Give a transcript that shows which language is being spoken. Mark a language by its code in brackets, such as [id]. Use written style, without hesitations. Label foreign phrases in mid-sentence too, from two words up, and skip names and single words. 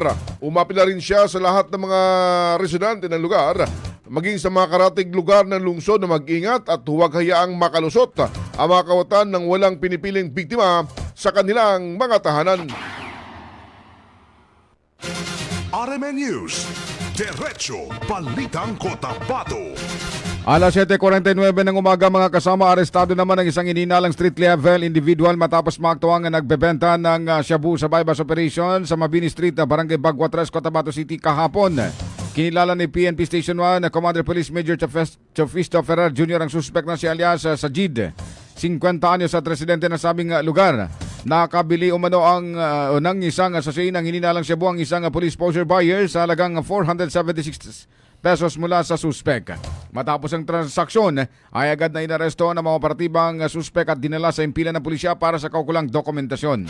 [tl] Umapila rin siya sa lahat ng mga residente ng lugar maging sa mga karatig lugar ng lungsod na mag-ingat at huwag hayaang makalusot ang mga kawatan ng walang pinipiling biktima sa kanilang mga tahanan. RMN News, Diretso Balitang Cotabato. Alas 7:49 ng umaga mga kasama, arestado naman ang isang ininalang street level individual matapos maaktuang nagbebenta ng shabu sa bypass operation sa Mabini Street na Barangay Bagua 3, Cotabato City kahapon. Kinilala ni PNP Station 1 Commander Police Major Chofisto Ferrer Jr. ang suspect na si alias Sajid, 50 anyos at residente na sabing lugar. Nakabili umano ng isang sachet ng hininalang shabu ang isang police poster buyer sa halagang 476 pesos mula sa suspect. Matapos ang transaksyon ay agad na inaresto ng mga operatibang suspect at dinala sa impilan ng pulisya para sa kaukulang dokumentasyon.